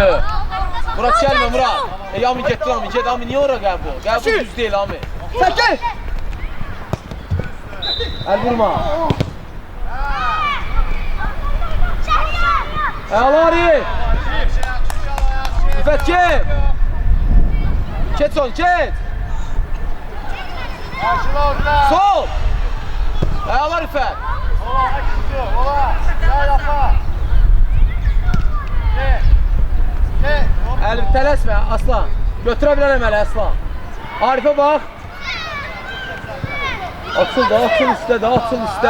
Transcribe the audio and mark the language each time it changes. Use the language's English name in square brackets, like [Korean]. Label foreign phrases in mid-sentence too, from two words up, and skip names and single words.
[Azerbaijani] Murat gəlmə Murat. Amin getdi Amin, ged Amin, niyə ora gəl bu? Gəl bu düz deyil Amin. Səkin! Əl vurma. Əla Arif! Rüfət get! Get son, get! Sol! Əla Rüfət! Əli tələsmə Aslan. Götürə bilərəm əli Aslan. Arifə bax. Açıl da, açıl üstə.